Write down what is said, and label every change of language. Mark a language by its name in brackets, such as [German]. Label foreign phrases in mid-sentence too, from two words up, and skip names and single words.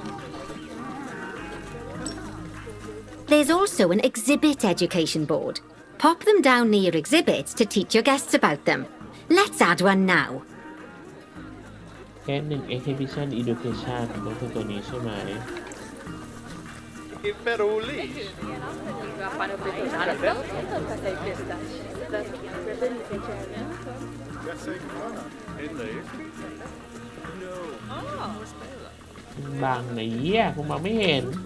[English] There's also an exhibit education board. Pop them down near your exhibits to teach your guests about them. Let's add one now. [Thai] แค่หนึ่ง [English] exhibition education [Thai] ก็คือตัวนี้ใช่ไหม Che feruli. Fanno Oh. บางไหนเหี้ยกูมองไม่เห็น